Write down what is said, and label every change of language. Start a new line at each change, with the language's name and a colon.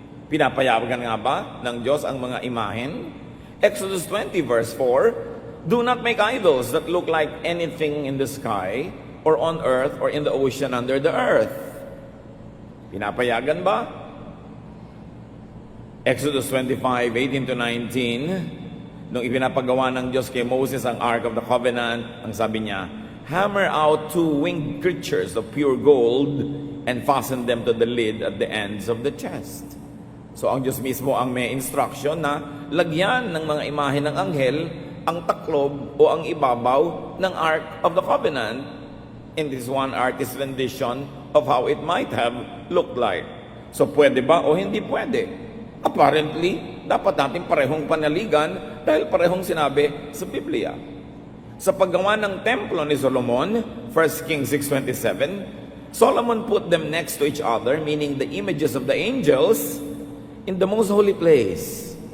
Filipino: Pinapayagan nga ba ng Diyos ang mga imahen?
English: Exodus 20 verse 4, do not make idols that look like anything in the sky or on earth or in the ocean under the earth.
Filipino: Pinapayagan ba? Exodus 25:18-19, nung ipinapagawa ng Diyos kay Moses ang Ark of the Covenant, ang sabi niya,
English: hammer out 2 winged creatures of pure gold and fasten them to the lid at the ends of the chest.
Filipino: So ang Diyos mismo ang may instruction na lagyan ng mga imahe ng anghel ang taklob o ang ibabaw ng Ark of the Covenant.
English: And this one artist's rendition of how it might have looked like.
Filipino: So pwede ba o hindi pwede? Apparently, dapat natin parehong panaligan dahil parehong sinabi sa Biblia. Sa paggawa ng templo ni Solomon,
English: 1 Kings 6:27, Solomon put them next to each other, meaning the images of the angels, in the most holy place.